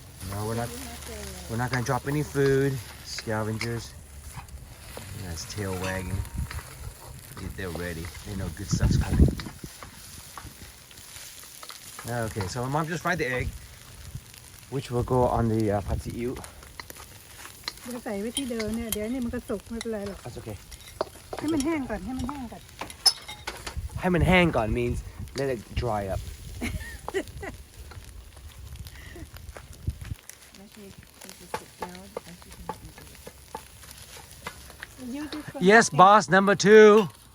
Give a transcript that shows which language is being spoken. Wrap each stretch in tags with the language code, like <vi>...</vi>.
<en>No, we're not gonna drop any food. Scavengers. That's tail wagging. They're ready. They know good stuff's coming. Okay, so my mom just fried the egg, which will go on the pad see ew.</en> <th>เดี๋ยวใส่ไว้ที่เดิมเนี่ยเดี๋ยวนี่มันก็สุกไม่เป็นไรหรอก</th> <en>That's okay.</en> <th>ให้มันแห้งก่อนให้มันแห้งก่อน</th> <en>Haman hang on means let it dry up. Yes, boss, number 2.</en>